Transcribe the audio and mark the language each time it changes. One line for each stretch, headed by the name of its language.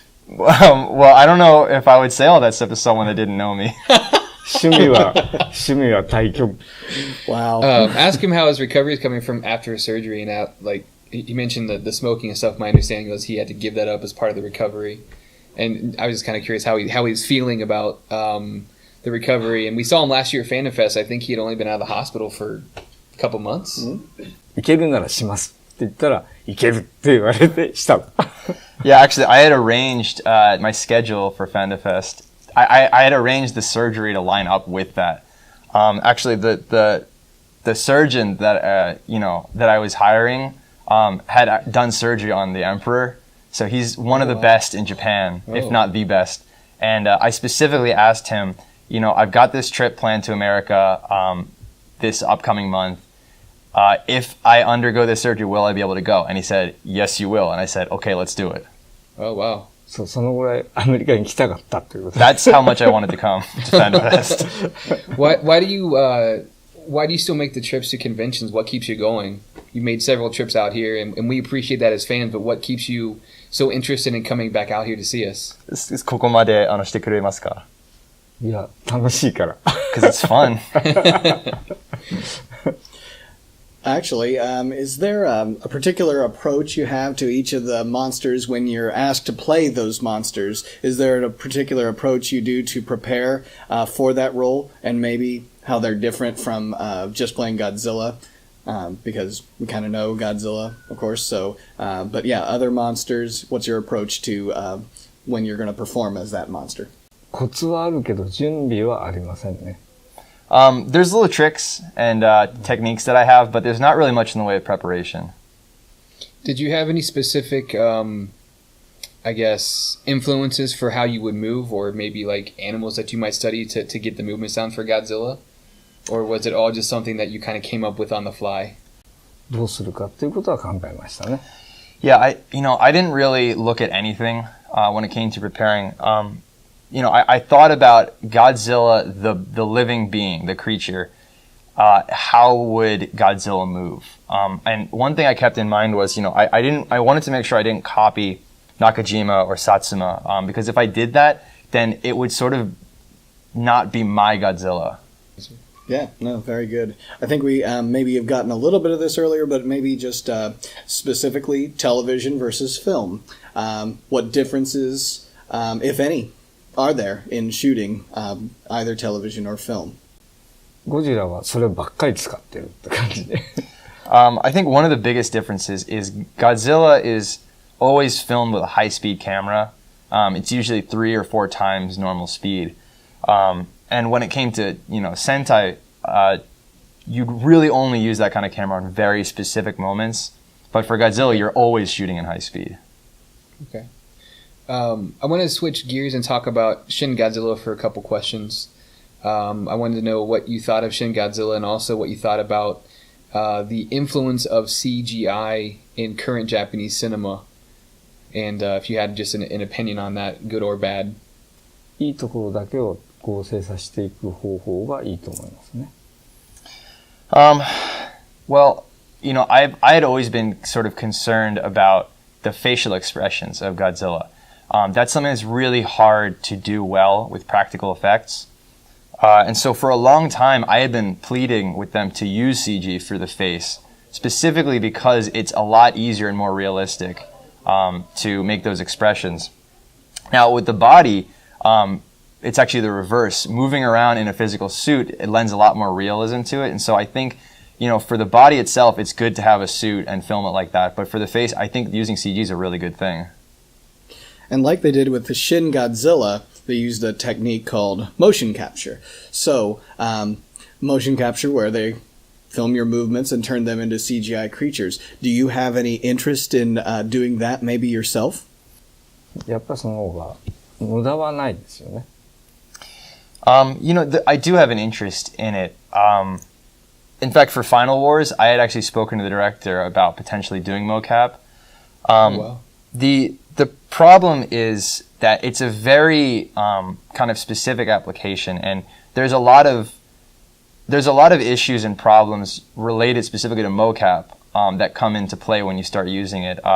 English: Well, I don't know if I would say all that stuff to someone that didn't know me.
Japanese: 趣味は太極。
English: Wow. Ask him how his recovery is coming from after his surgery and out. Like he mentioned the smoking and stuff. My understanding was he had to give that up as part of the recovery, and I was just kind of curious how he's feeling about the recovery. And we saw him last year at FantaFest. I think he had only been out of the hospital for a couple months.
Japanese: いけるならしますって言ったらいけるって言われてした。
English: Yeah, actually, I had arranged my schedule for FantaFest. I had arranged the surgery to line up with that. Actually, the surgeon that that I was hiring had done surgery on the Emperor, so he's one of the best in Japan, if not the best. And I specifically asked him, I've got this trip planned to America this upcoming month. If I undergo this surgery, will I be able to go? And he said, yes, you will. And I said, okay, let's do it. Oh, wow.
Japanese: そのぐらいアメリカに来たかったっていうこと。
English: That's how much I wanted to come to FantaFest. Why do you still make the trips to conventions? What keeps you going? You made several trips out here, and we appreciate that as fans, but what keeps you so interested in coming back out here to see us?
Japanese: ここまでしてくれますか？いや、楽しいから。
English: Because it's fun. Actually, is there a particular approach you have to each of the monsters when you're asked to play those monsters? Is there a particular approach you do to prepare for that role, and maybe how they're different from just playing Godzilla? Because we kind of know Godzilla, of course. So, but yeah, other monsters. What's your approach to when you're going to perform as that monster?
Japanese: コツはあるけど準備はありませんね。
English: There's little tricks and techniques that I have, but there's not really much in the way of preparation. Did you have any specific, I guess, influences for how you would move, or maybe like animals that you might study to get the movement sound for Godzilla? Or was it all just something that you kind of came up with on the fly?
Japanese: どうするかっていうことは考えましたね。
English: Yeah, I didn't really look at anything when it came to preparing. I thought about Godzilla, the living being, the creature. How would Godzilla move? And one thing I kept in mind was, I wanted to make sure I didn't copy Nakajima or Satsuma, because if I did that, then it would sort of not be my Godzilla. Yeah, no, very good. I think we maybe have gotten a little bit of this earlier, but maybe just specifically television versus film. What differences, if any, are there in shooting either television or film?
Japanese: ゴジラはそればっかり使ってるって感じで。
English: I think one of the biggest differences is Godzilla is always filmed with a high-speed camera. It's usually 3 or 4 times normal speed. And when it came to, sentai, you'd really only use that kind of camera on very specific moments. But for Godzilla, you're always shooting in high speed. Okay. I want to switch gears and talk about Shin-Godzilla for a couple questions. I wanted to know what you thought of Shin-Godzilla and also what you thought about the influence of CGI in current Japanese cinema, and if you had just an opinion on that, good or bad.
Japanese: いいところだけをこう精査していく方法がいいと思いますね。
English: Well, you know, I had always been sort of concerned about the facial expressions of Godzilla. That's something that's really hard to do well with practical effects. And so for a long time, I had been pleading with them to use CG for the face, specifically because it's a lot easier and more realistic to make those expressions. Now, with the body, it's actually the reverse. Moving around in a physical suit, it lends a lot more realism to it. And so I think, you know, for the body itself, it's good to have a suit and film it like that. But for the face, I think using CG is a really good thing. And like they did with the Shin-Godzilla, they used a technique called motion capture. So, motion capture where they film your movements and turn them into CGI creatures. Do you have any interest in doing that maybe yourself?
Japanese: やっぱその方が無駄はないですよね。
English: You know, I do have an interest in it. In fact, for Final Wars, I had actually spoken to the director about potentially doing mocap. Wow. The problem is that it's a very kind of specific application, and there's a lot of issues and problems related specifically to mocap that come into play when you start using it.